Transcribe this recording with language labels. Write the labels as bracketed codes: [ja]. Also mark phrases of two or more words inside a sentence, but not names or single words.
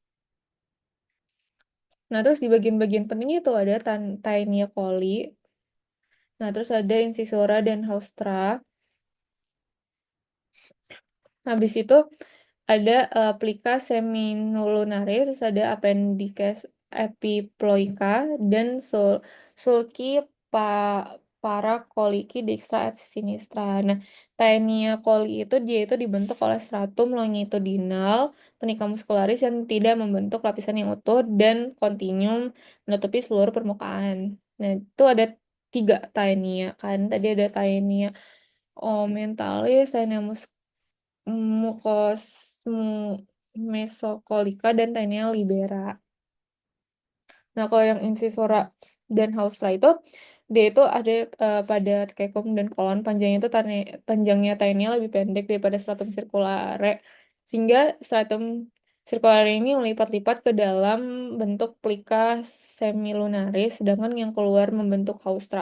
[id] Nah, terus di bagian-bagian pentingnya itu ada Taenia coli. Nah, terus ada incisura dan haustra. Habis itu ada plica seminolunaris, terus ada appendix epiploica dan sulci paracoliki dextra et sinistra. Nah, taenia coli itu dia itu dibentuk oleh stratum longitudinal tunica muscularis yang tidak membentuk lapisan yang utuh dan kontinum menutupi seluruh permukaan. Nah, itu ada 3 taenia kan. Tadi ada taenia ommentalis, taenia mucos mesocolica dan taenia libera. Nah, kalau yang incisora dan haustra itu dia itu ada pada cecum dan kolon panjangnya taenia lebih pendek daripada stratum circulare sehingga stratum circulare ini melipat-lipat ke dalam bentuk plica semilunaris sedangkan yang keluar membentuk haustra.